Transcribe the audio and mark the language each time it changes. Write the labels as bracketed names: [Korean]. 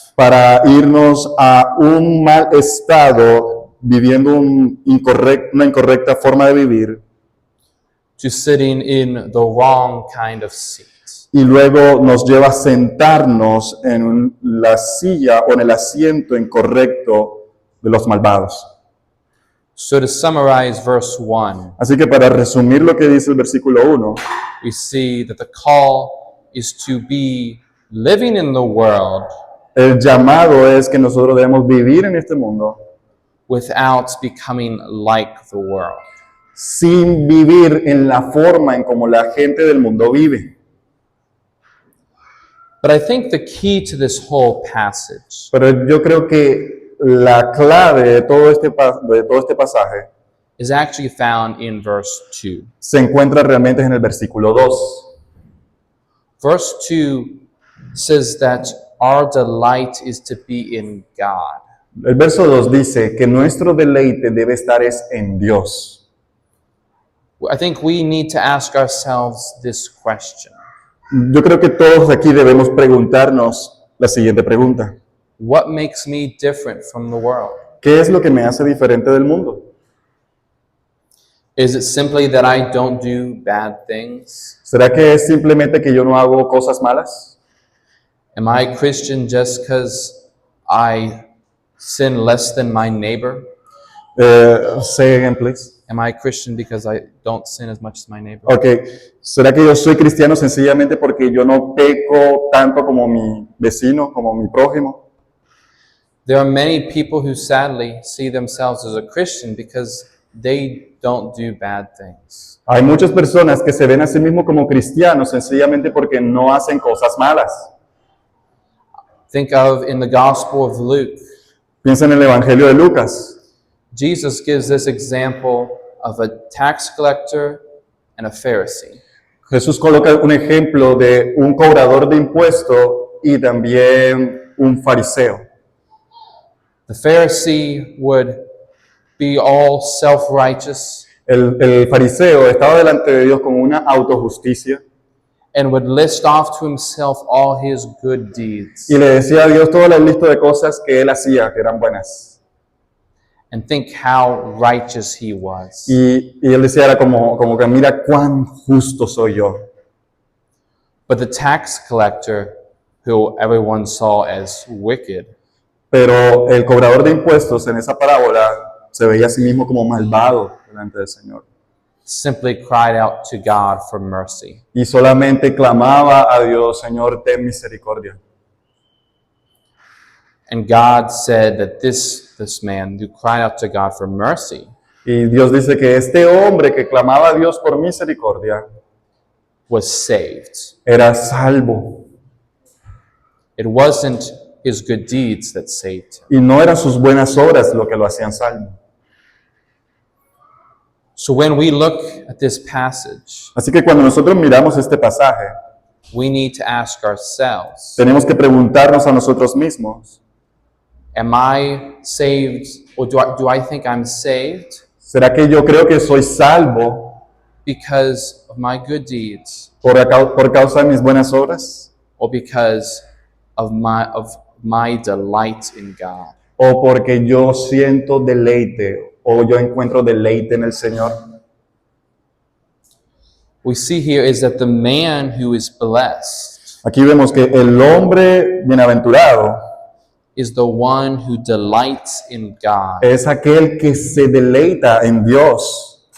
[Spanish] para irnos a un mal estado viviendo una incorrecta forma de vivir [English] to sitting in the wrong kind of seat. [Spanish] y luego nos lleva a sentarnos en la silla o en el asiento incorrecto de los malvados. [English] So to summarize verse 1, [Spanish] Así que para resumir lo que dice el versículo 1, [English] we see that the call is to be living in the world [Spanish] el llamado es que nosotros debemos vivir en este mundo [English] without becoming like the world. [Spanish] sin vivir en la forma en como la gente del mundo vive. [English] But I think the key to this whole passage [Spanish] Pero yo creo que la clave de todo este pasaje [English] is actually found in verse 2. [Spanish] se encuentra realmente en el versículo 2. [English] Verse 2 says that our delight is to be in God. [Spanish] El verso 2 dice que nuestro deleite debe estar es en Dios. [English] I think we need to ask ourselves this question. [Spanish] Yo creo que todos aquí debemos preguntarnos la siguiente pregunta. [English] What makes me different from the world? [Spanish] ¿Qué es lo que me hace diferente del mundo? [English] Is it simply that I don't do bad things? [Spanish] ¿Será que es simplemente que yo no hago cosas malas? [English] Am I Christian just because I sin less than my neighbor? Say again, please. Am I Christian because I don't sin as much as my neighbor? [Spanish] Ok, ¿será que yo soy cristiano sencillamente porque yo no peco tanto como mi vecino, como mi prójimo? [English] There are many people who sadly see themselves as a Christian because they don't do bad things. [Spanish] Hay muchas personas que se ven a sí mismos como cristianos sencillamente porque no hacen cosas malas. [English] Think of in the Gospel of Luke, [Spanish] Piensa en el Evangelio de Lucas. [English] Jesus gives this example of a tax collector and a Pharisee. [Spanish] Jesús coloca un ejemplo de un cobrador de impuestos y también un fariseo. [English] The Pharisee would be all self-righteous [Spanish] El fariseo estaba delante de Dios con una autojusticia [English] and would list off to himself all his good deeds [Spanish] y le decía a Dios toda la lista de cosas que él hacía que eran buenas. [English] and think how righteous he was. [Spanish] Y él decía, era como que mira cuán justo soy yo. [English] But the tax collector, who everyone saw as wicked, [Spanish] Pero el cobrador de impuestos en esa parábola se veía a sí mismo como malvado delante del Señor. [English] simply cried out to God for mercy. [Spanish] Y solamente clamaba a Dios, Señor, ten misericordia. [English] And God said that this man who cried out to God for mercy [Spanish] Y Dios dice que este hombre que clamaba a Dios por misericordia [English] was saved. [Spanish] era salvo. [English] It wasn't his good deeds that saved him. [Spanish] Y no eran sus buenas obras lo que lo hacían salvo. [English] So when we look at this passage, [Spanish] Así que cuando nosotros miramos este pasaje, [English] we need to ask ourselves, [Spanish] tenemos que preguntarnos a nosotros mismos, [English] am I saved, or do I think I'm saved [Spanish] ¿será que yo creo que soy salvo [English] because of my good deeds [Spanish] por causa de mis buenas obras? [English] or because of my delight in God? [Spanish] ¿O porque yo siento deleite o yo encuentro deleite en el Señor? [English] We see here is that the man who is blessed [Spanish] Aquí vemos que el hombre bienaventurado [English] is the one who delights in God [Spanish] es aquel que se deleita en Dios